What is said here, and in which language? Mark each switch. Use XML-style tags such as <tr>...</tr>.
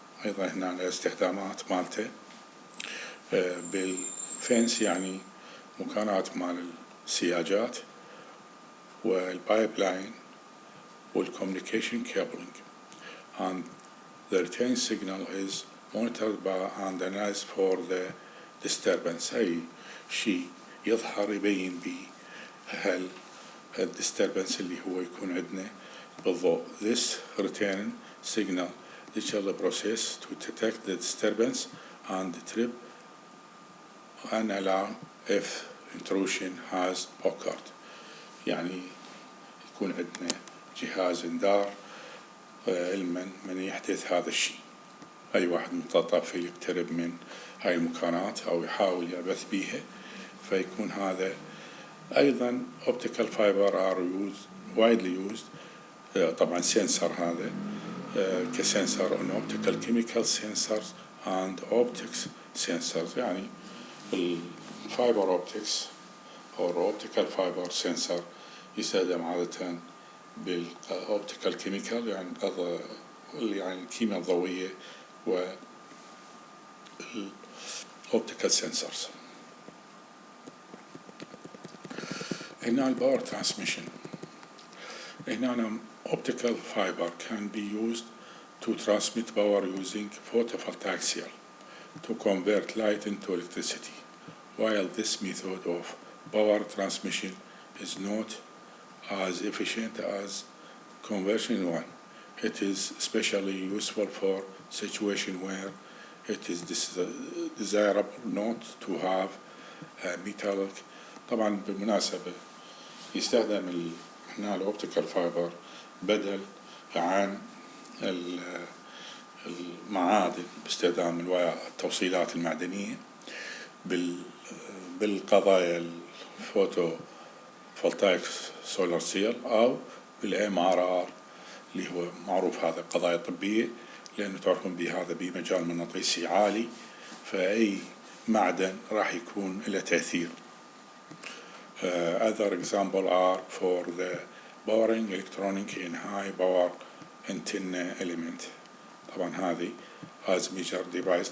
<ar>أيضا هنا الاستخدامات مالته بالفنس يعني مكانات مال السياجات والبايبلاين</ar> <en>والcommunication cabling, and the return signal is monitored by and analyzed for the disturbance.</en> <ar>أي شيء يظهر يبين بيه هل الdisturbance اللي هو يكون عندنا بالضوء.</ar> <en>This return signal digital process to detect the disturbance and trip an alarm if intrusion has occurred.</en> <ar>يعني يكون عندنا جهاز إنذار علما من يحدث هذا الشيء. أي واحد متطفل يقترب من هاي المكانات أو يحاول يعبث بيها فيكون هذا.</ar> <en>أيضا optical fiber are widely used</en> <ar>طبعا سنسر هذا كسنسر</ar> <en>on optical chemical sensors and optics sensors.</en> <ar>يعني الفايبر اوبتكس أو optical fiber sensor يستخدم عادة بالأوبتيكال كيميكال يعني الكيمياء الضوئية والأوبتيكال سنسورز. هنا الباور ترانسميشن. هنا</ar> <en>optical fiber can be used to transmit power using photovoltaic cell to convert light into electricity. While this method of power transmission is not as efficient as conversion one, it is especially useful for situation where it is desirable not to have a metallic.</en> <ar>طبعا بالمناسبة يستخدم هنا الأوبتيكال فايبر بدل عن المعادن باستخدام التوصيلات المعدنية بالقضايا الفوتو فولتايك سولار سيل أو بالMRR اللي هو معروف هذا قضايا طبية لأنه تعرفون بهذا بمجال مغناطيسي عالي فأي معدن راح يكون له تأثير.</ar> <en>Other example are for the powering electronic in high power antenna element.</en> <ar>طبعا هذه</ar> <en>as measure device.</en>